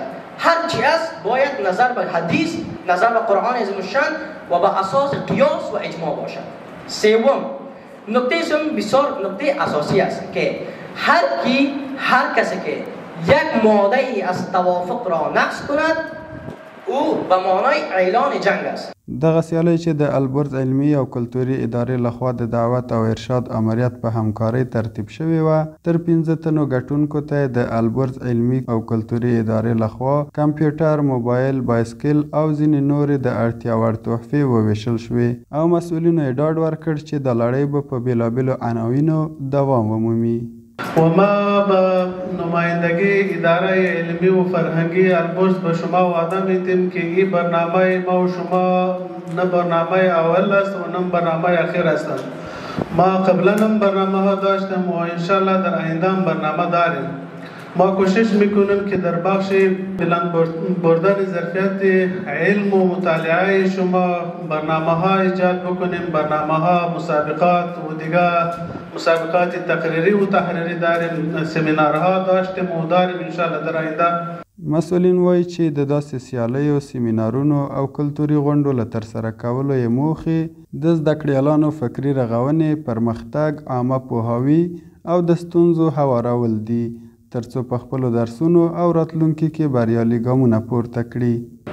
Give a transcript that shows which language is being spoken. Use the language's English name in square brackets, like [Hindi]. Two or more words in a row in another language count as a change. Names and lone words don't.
[Persian] هر چی است باید نظر به حدیث، نظر به قرآن عظیم الشان و به اساس قیاس و اجماع باشد. سوم، نکته سوم بسیار نکته اساسی است که هر کسی که یک ماده ای از توافق را نقض کند او به معنای اعلان جنگ است. [Pashto] دغه سیالۍ چې د البرز علمي او کلتوري ادارې لخوا د دعوت او ارشاد امریت په همکارۍ ترتیب شوې وه. تر 15 تنو ګټونکو ته د البرز علمي او کلتوري ادارې لخوا کمپیوټر، موبایل، بایسکل او ځینې نورې د اړتیا وړ تحفې وویشل شوې او مسؤلینو یې ډاډ ورکړ چې د لړۍ به په بېلابېلو عناوینو دوام ومومي. [Persian] و ما به نمایندگی اداره علمی و فرهنگی البرز به شما وعده میدیم که این برنامه ما و شما نه برنامه اول است و نه برنامه اخیر است. ما قبلا هم برنامه ها داشتیم و انشالله در آینده هم برنامه داریم. ما کوشش میکنیم که در بخش بلند بردن ظرفیت علم و مطالعه شما برنامه ها ایجاد بکنیم. برنامه ها مسابقات و دیگه مسابقات تقریری و تحریری داریم، سمینارها داشتیم و داریم انشاءالله در آینده. [Pashto] مسؤلین وایي چې د داسې سیالیو، سیمینارونو او کلتوري غونډو له ترسره کولو یې موخې د زده کړیالانو فکري رغونې، پرمختګ، عامه پوهاوي او د ستونزو هوارول دي ترڅو په خپلو درسونو او راتلونکي کې بریالي ګامونه پورته کړي.